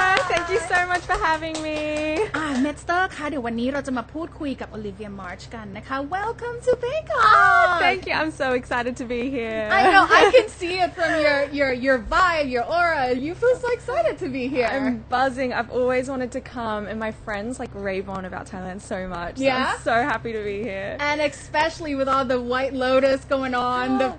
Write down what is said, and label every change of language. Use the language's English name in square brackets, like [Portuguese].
[English] Thank you so much for having me. [Thai] เมสเตอร์ค่ะเดี๋ยววันนี้เราจะมาพูดคุยกับ Olivia Marsh กันนะคะ [English] Welcome to Bangkok. Thank you. I'm so excited to be here. I know I can see it from your vibe, your aura. You feel so excited to be here. I'm buzzing. I've always wanted to come, and my friends like rave on about Thailand so much. So Yeah? I'm so happy to be here. And especially with all the White Lotus going on, the